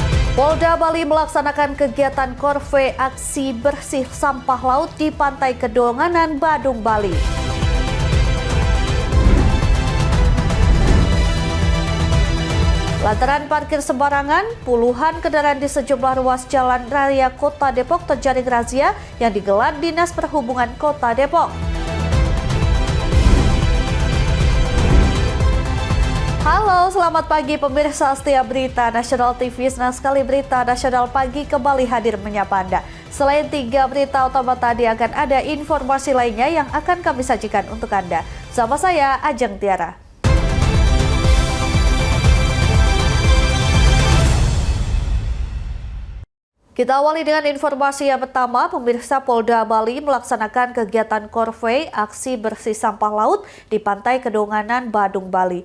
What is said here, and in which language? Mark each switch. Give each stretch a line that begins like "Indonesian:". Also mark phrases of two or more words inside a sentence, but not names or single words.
Indonesian: Polda Bali melaksanakan kegiatan korve aksi bersih sampah laut di Pantai Kedonganan, Badung, Bali. Lantaran parkir sembarangan, puluhan kendaraan di sejumlah ruas jalan raya Kota Depok terjaring razia yang digelar Dinas Perhubungan Kota Depok. Halo, selamat pagi pemirsa setia Berita Nasional TV. Senang sekali Berita Nasional Pagi kembali hadir menyapa Anda. Selain 3 berita utama tadi, akan ada informasi lainnya yang akan kami sajikan untuk Anda. Sama saya, Ajeng Tiara. Kita awali dengan informasi yang pertama. Pemirsa, Polda Bali melaksanakan kegiatan korve aksi bersih sampah laut di Pantai Kedonganan, Badung, Bali.